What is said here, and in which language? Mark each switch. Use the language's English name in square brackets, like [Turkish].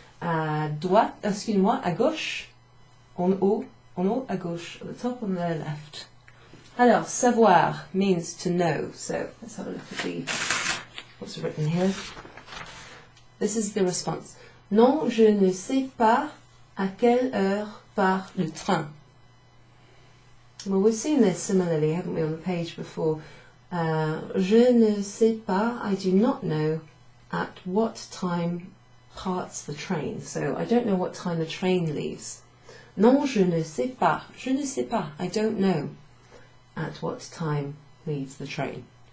[French] À droite, excusez-moi, à gauche, en haut, à gauche, at the top, on the left. [English] Alors, savoir means to know. So let's have a look at what's written here. This is the response. [French] Non, je ne sais pas à quelle heure part le train. [English] Well, we've seen this similarly, haven't we, on the page before. Je ne sais pas, I do not know at what time parts the train. So I don't know what time the train leaves. Non, je ne sais pas. Je ne sais pas, I don't know at what time leaves the train.